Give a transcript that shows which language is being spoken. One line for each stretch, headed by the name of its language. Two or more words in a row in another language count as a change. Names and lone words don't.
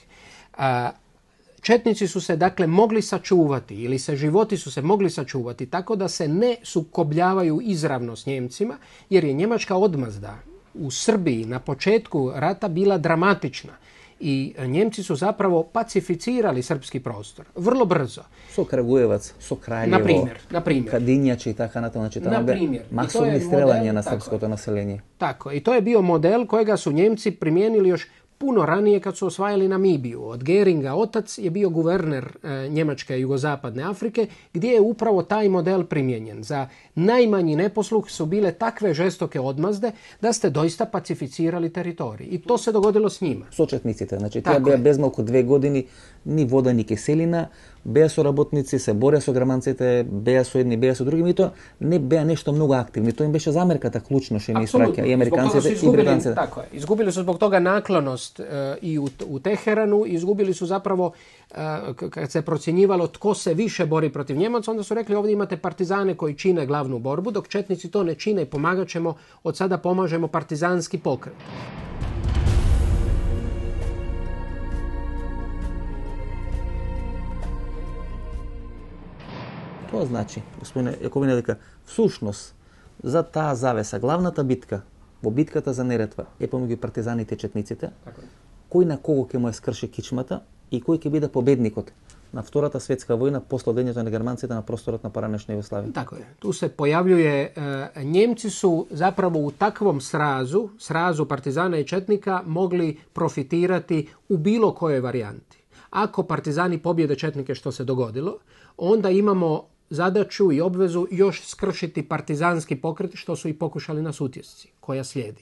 Croatian: Četnici su se dakle mogli sačuvati ili životi su se mogli sačuvati tako da se ne sukobljavaju izravno s Njemcima, jer je njemačka odmazda u Srbiji na početku rata bila dramatična. I Njemci su zapravo pacificirali srpski prostor. Vrlo brzo.
Macedonian: Со Крагуеваc, со Краљево,
Croatian: na primjer.
Macedonian: Кадинјачи и така натаму. Значи, тamo бе масовни стрелања на српското население.
Croatian: Tako. I to je bio model kojega su Njemci primijenili još puno ranije kad su osvajali Namibiju. Od Geringa otac je bio guverner Njemačke jugozapadne Afrike, gdje je upravo taj model primijenjen. Za najmanji neposluh su bile takve žestoke odmazde da ste doista pacificirali teritorij. I to se dogodilo s njima.
Macedonian: Со четниците. Значи, тие беа без малку 2 години ни вода ни киселина, беа со работници, се бореа со германците, беа со едни, беа со други, и тоа не беа нешто многу активни. Тоа им беше замерката клучно што им испраќа и американците и британците.
Croatian: Tako je. Izgubili su zbog toga naklonost i u Teheranu, izgubili su zapravo kad se procjenjivalo tko se više bori protiv Njemaca, onda su rekli ovdje imate partizane koji čine glavnu borbu, dok četnici to ne čine i pomagat ćemo, od sada pomažemo partizanski pokret.
Macedonian: Тоа значи, господине Јаковина, дека всушност за таа завеса, главната битка во битката за Неретва е помеѓу партизаните и четниците, кој на кого ќе му ја скрши кичмата и кој ќе биде победникот на Втората светска војна после одењето на германците на просторот на поранешна Југославија.
Croatian: Tako je. Tu se pojavljuje, Njemci su zapravo u takvom srazu partizana i četnika mogli profitirati u bilo kojoj varijanti. Ako partizani pobjede četnike, što se dogodilo, onda imamo zadaću i obvezu još skršiti partizanski pokret, što su i pokušali na Sutjesci, koja slijedi.